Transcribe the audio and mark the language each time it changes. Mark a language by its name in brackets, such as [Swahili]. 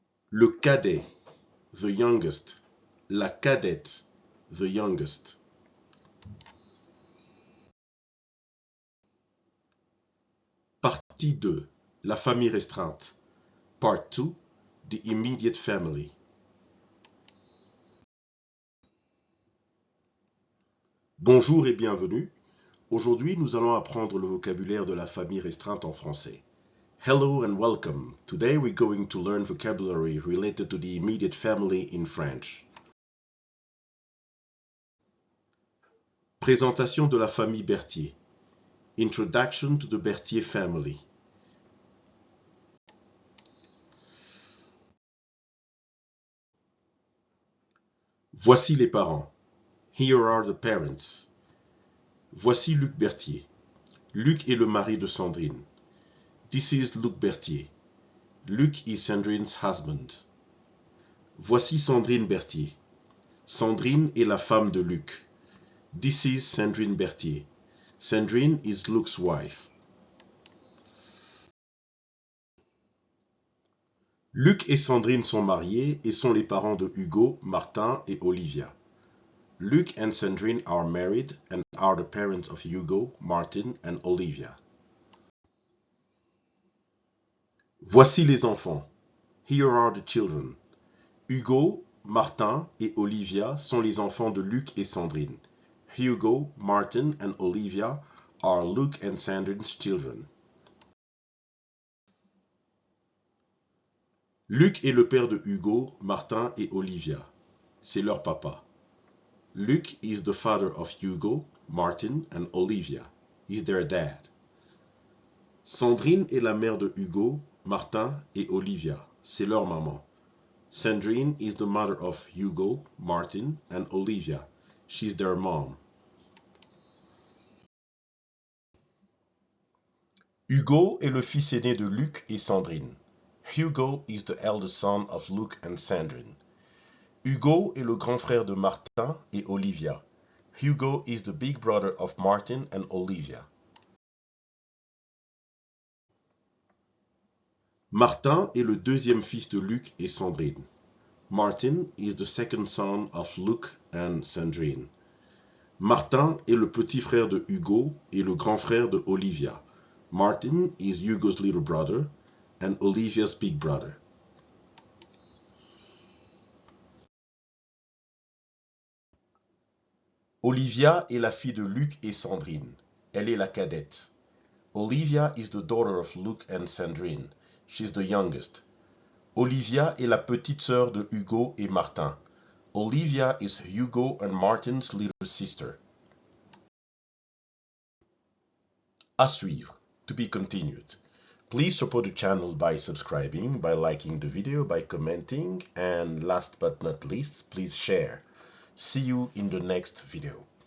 [French] Le cadet, [English] the youngest. [French] La cadette, [English] the youngest. [French] Partie 2, la famille restreinte. [English] Part 2, the immediate family. [French] Bonjour et bienvenue. Aujourd'hui, nous allons apprendre le vocabulaire de la famille restreinte en français. [English] Hello and welcome. Today we're going to learn vocabulary related to the immediate family in French. [French] Présentation de la famille Berthier. [English] Introduction to the Berthier family. [French] Voici les parents. [English] Here are the parents. [French] Voici Luc Berthier. Luc est le mari de Sandrine. [English] This is Luc Berthier. Luc is Sandrine's husband. [French] Voici Sandrine Berthier. Sandrine est la femme de Luc. [English] This is Sandrine Berthier. Sandrine is Luc's wife. [French] Luc et Sandrine sont mariés et sont les parents de Hugo, Martin et Olivia. [English] Luc and Sandrine are married and are the parents of Hugo, Martin and Olivia. [French] Voici les enfants. [English] Here are the children. [French] Hugo, Martin et Olivia sont les enfants de Luc et Sandrine. [English] Hugo, Martin and Olivia are Luc and Sandrine's children. [French] Luc est le père de Hugo, Martin et Olivia. C'est leur papa. [English] Luc is the father of Hugo, Martin and Olivia. He's their dad. [French] Sandrine est la mère de Hugo, Martin et Olivia. C'est leur maman. [English] Sandrine is the mother of Hugo, Martin and Olivia. She's their mom. [French] Hugo est le fils aîné de Luc et Sandrine. [English] Hugo is the eldest son of Luc and Sandrine. [French] Hugo est le grand frère de Martin et Olivia. [English] Hugo is the big brother of Martin and Olivia. [French] Martin est le deuxième fils de Luc et Sandrine. [English] Martin is the second son of Luke and Sandrine. [French] Martin est le petit frère de Hugo et le grand frère de Olivia. [English] Martin is Hugo's little brother and Olivia's big brother. [French] Olivia est la fille de Luc et Sandrine. Elle est la cadette. [English] Olivia is the daughter of Luke and Sandrine. She's the youngest. [French] Olivia est la petite sœur de Hugo et Martin. [English] Olivia is Hugo and Martin's little sister. [French] À suivre. [English] To be continued. Please support the channel by subscribing, by liking the video, by commenting, and last but not least, please share. See you in the next video.